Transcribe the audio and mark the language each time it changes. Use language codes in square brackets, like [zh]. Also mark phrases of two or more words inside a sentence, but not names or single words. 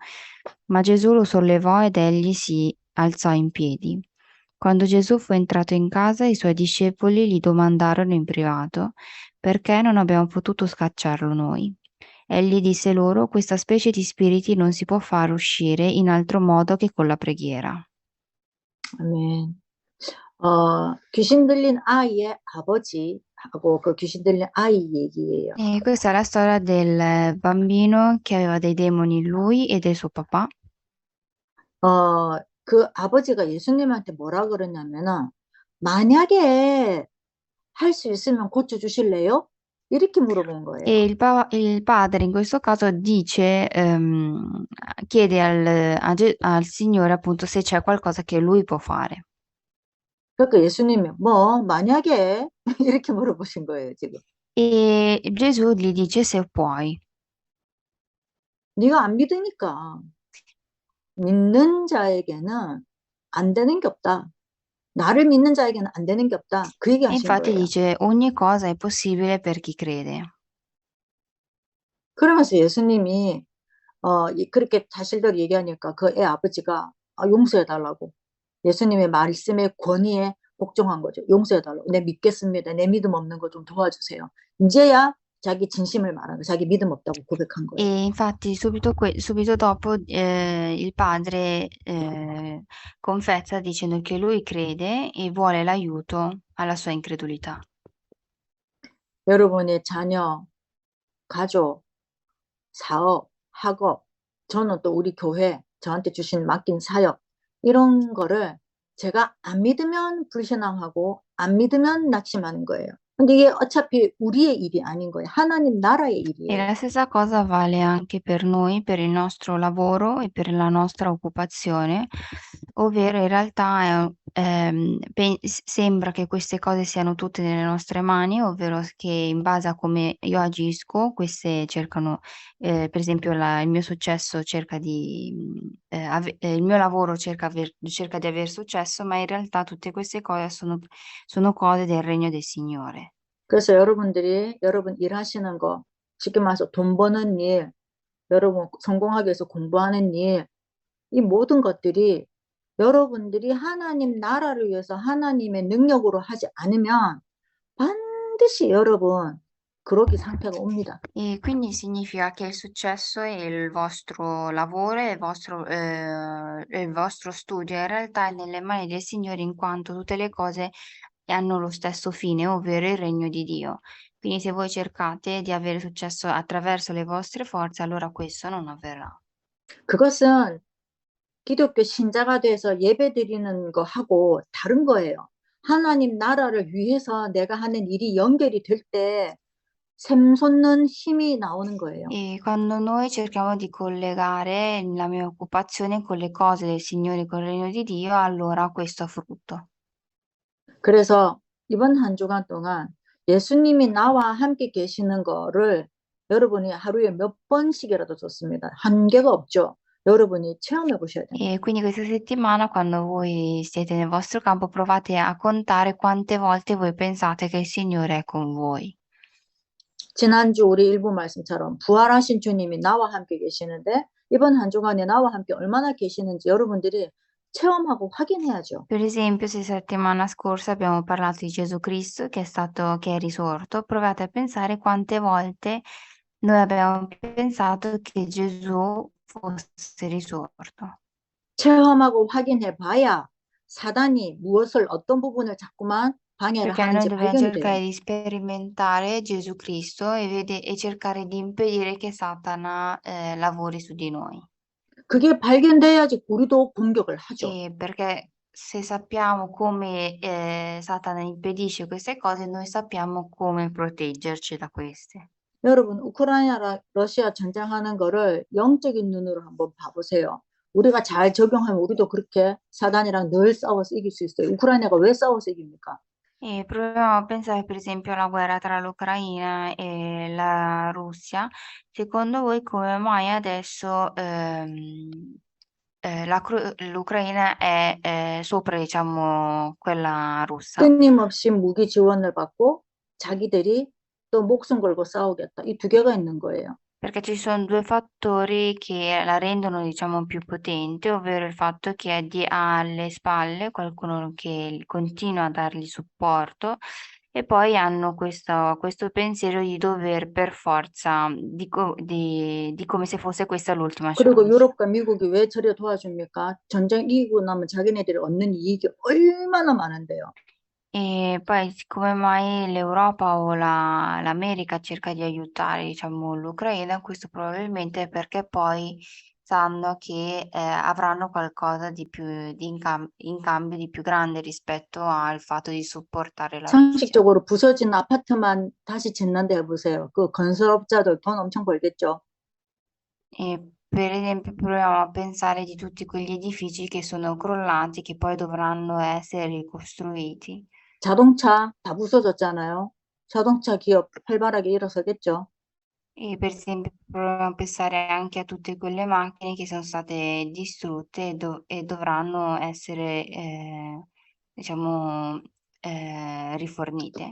[it] Ma Gesù lo sollevò ed egli si alzò in piedi. Quando Gesù fu entrato in casa, i suoi discepoli gli domandarono in privato perché non abbiamo potuto scacciarlo noi. Egli disse loro: questa specie di spiriti non si può far uscire in altro modo che con la preghiera. [ko] 아멘. 귀신 들린 아이의 아버지하고 그 귀신 들린 아이 얘기예요. [it] E questa è la storia del bambino che aveva dei demoni in lui e del suo papà. [ko] 그 아버지가 예수님한테 뭐라 그러냐면은 만약에 할 수 있으면 고쳐주실래요? 이렇게 물어본 거예요. [it] E il padre in questo caso dice, chiede al Signore appunto se c'è qualcosa che lui può fare. [ko] 그러니까 예수님이 뭐 만약에 이렇게 물어보신 거예요, 지금. [it] E Gesù gli dice se puoi. [ko] 네가 안 믿으니까 믿는 자에게는 안 되는 게 없다. 나를 믿는 자에게는 안 되는 게 없다. 그 얘기 [it] E [ko] 하신 [it] infatti [ko] 거예요. [it] dice ogni cosa è possibile per chi crede. [ko] 그러면서 예수님이 그렇게 자신들 얘기하니까 그 애 아버지가 용서해 달라고 예수님의 말씀의 권위에 복종한 거죠. 용서해 달라고. 내 믿겠습니다. 내 믿음 없는 거 좀 도와주세요. 이제야 자기 진심을 말하는 자기 믿음 없다고 고백한 거예요. [it] E infatti subito dopo il padre confessa dicendo che lui crede e vuole l'aiuto alla sua incredulità. [ko] 여러분의 자녀, 가족, 사업, 학업, 저는 또 우리 교회 저한테 주신 맡긴 사역 이런 거를 제가 안 믿으면 불신앙하고 안 믿으면 낙심하는 거예요. 근데 이게 어차피 우리의 일이 아닌 거예요. 하나님 나라의 [it] E [ko] 일이에요. [it] la stessa cosa vale anche per noi, per il nostro lavoro e per la nostra occupazione, ovvero in realtà sembra che queste cose siano tutte nelle nostre mani, ovvero che in base a come io agisco, queste cercano, per esempio il mio successo cerca il mio lavoro cerca di aver successo, ma in realtà tutte queste cose sono cose del regno del Signore. [ko] 그래서 여러분들이 여러분 일하시는 거, 쉽게 말해서 돈 버는 일, 여러분 성공하기 위해서 공부하는 일, 이 모든 것들이 여러분들이 하나님 나라를 위해서 하나님의 능력으로 하지 않으면 반드시 여러분 그러기 상태가 옵니다. [it] E quindi significa che il successo e il vostro lavoro e il vostro studio in realtà è nelle mani del Signore in quanto tutte le cose hanno lo stesso fine, ovvero il regno di Dio. Quindi se voi cercate di avere successo attraverso le vostre forze, allora questo non avverrà. [ko] 그것은 기독교 신자가 돼서 예배 드리는 거 하고 다른 거예요. 하나님 나라를 위해서 내가 하는 일이 연결이 될 때 샘솟는 힘이 나오는 거예요. [it] E quando noi cerchiamo di collegare la mia occupazione con le cose del Signore, con il regno di Dio, allora questo ha frutto. [ko] 그래서 이번 한 주간 동안 예수님이 나와 함께 계시는 거를 여러분이 하루에 몇 번씩이라도 좋습니다. 한계가 없죠. 여러분이 체험해 보셔야 됩니다. [it] E quindi questa settimana, quando voi siete nel vostro campo, provate a contare quante volte voi pensate che il Signore è con voi. [ko] 지난주 우리 일부 말씀처럼 부활하신 주님이 나와 함께 계시는데 이번 한 주간에 나와 함께 얼마나 계시는지 여러분들이 체험하고 확인해야죠. [it] Per esempio, se settimana scorsa abbiamo parlato di Gesù Cristo che è risorto, provate a pensare quante volte noi abbiamo pensato che Gesù fosse risorto. [ko] 체험하고 확인해 봐야 사단이 무엇을 어떤 부분을 자꾸만 방해를 [it] Perché noi [ko] 하는지 [it] dobbiamo [ko] 발견이 [it] cercare [ko] 돼요. [it] di sperimentare Gesù Cristo e cercare di impedire che Satana lavori su di noi. [ko] 그게 발견돼야지 우리도 공격을 하죠. [it] Perché se sappiamo come Satana impedisce queste cose, noi sappiamo come proteggerci da queste. [ko] 여러분 우크라이나 러시아 전쟁하는 거를 영적인 눈으로 한번 봐보세요. 우리가 잘 적용하면 우리도 그렇게 사단이랑 늘 싸워서 이길 수 있어요. 우크라이나가 왜 싸워서 이깁니까? [it] E proviamo a pensare per esempio alla guerra tra l'Ucraina e la Russia. Secondo voi come mai adesso l'Ucraina è sopra, diciamo, quella russa? [ko] 끊임없이 무기 지원을 받고 자기들이 또 목숨 걸고 싸우겠다. 이 두 개가 있는 거예요. [it] Perché ci sono due fattori che la rendono, diciamo, più potente, ovvero il fatto che ha alle spalle qualcuno che continua a dargli supporto E poi hanno questo pensiero di dover per forza, di come se fosse questa l'ultima [ko] 그리고 [it] chance. [ko] 유럽과 미국이 왜 저래 도와줍니까? 전쟁 이기고 나면 자기네들이 얻는 이익이 얼마나 많은데요. [it] E poi come mai l'Europa o l'America cerca di aiutare, diciamo, l'Ucraina? Questo probabilmente è perché poi sanno che avranno qualcosa di più in cambio di più grande rispetto al fatto di supportare la Russia. [ko] 상식적으로 부서진 아파트만 다시 짓는데 해보세요. 그 건설업자들 돈 엄청 벌겠죠. [it] E per esempio proviamo a pensare di tutti quegli edifici che sono crollati, che poi dovranno essere ricostruiti. [ko] 자동차 다 부서졌잖아요. 자동차 기업 활발하게 일어서겠죠. [it] E per esempio proviamo a pensare anche a tutte quelle macchine che sono state distrutte e dovranno essere, diciamo, rifornite.